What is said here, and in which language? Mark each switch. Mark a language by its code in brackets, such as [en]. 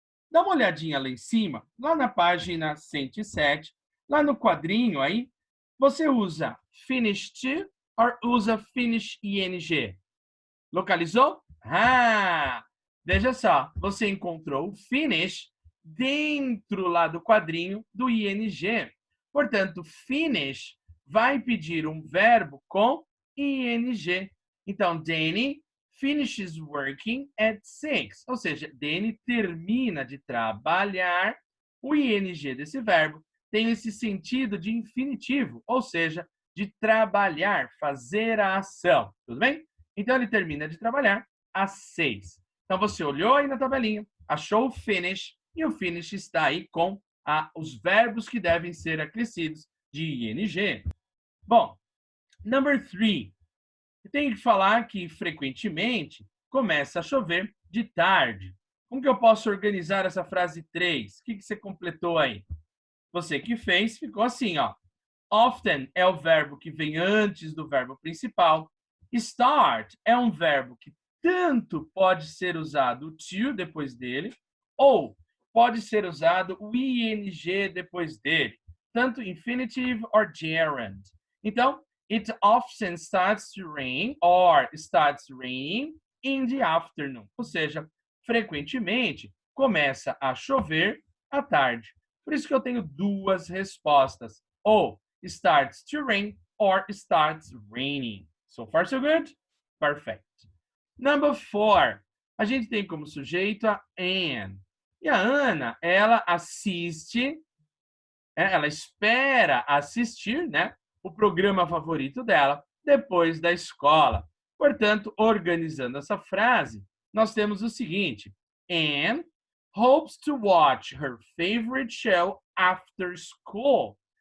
[pt] Dá uma olhadinha lá em cima, lá na página 107, lá no quadrinho aí, você usa finish to ou usa finish ing? Localizou? Ah! Veja só, você encontrou o finish dentro lá do quadrinho do ing. Portanto, finish vai pedir um verbo com ing. [en] Então, Danny finishes working at 6. [pt] Ou seja, Danny termina de trabalhar. O ing desse verbo tem esse sentido de infinitivo, ou seja, de trabalhar, fazer a ação, tudo bem? Então, ele termina de trabalhar às 6. Então, você olhou aí na tabelinha, achou o finish, e o finish está aí com os verbos que devem ser acrescidos de ing. Bom, number 3. Tem que falar que, frequentemente, começa a chover de tarde. Como que eu posso organizar essa frase 3? O que você completou aí? Você que fez, ficou assim, ó. Often é o verbo que vem antes do verbo principal. Start é um verbo que tanto pode ser usado o to depois dele, ou pode ser usado o ing depois dele, tanto [en] infinitive or gerund. Então, it often starts to rain or starts raining in the afternoon. [pt] Ou seja, frequentemente começa a chover à tarde. Por isso que eu tenho duas respostas. [en] Ou starts to rain or starts raining. So far, so good? Perfect. Number 4. [pt] A gente tem como sujeito a Anne. E a Ana, ela assiste, ela espera assistir, né, o programa favorito dela depois da escola. Portanto, organizando essa frase, nós temos o seguinte: [en] Anne hopes to watch her favorite show after school.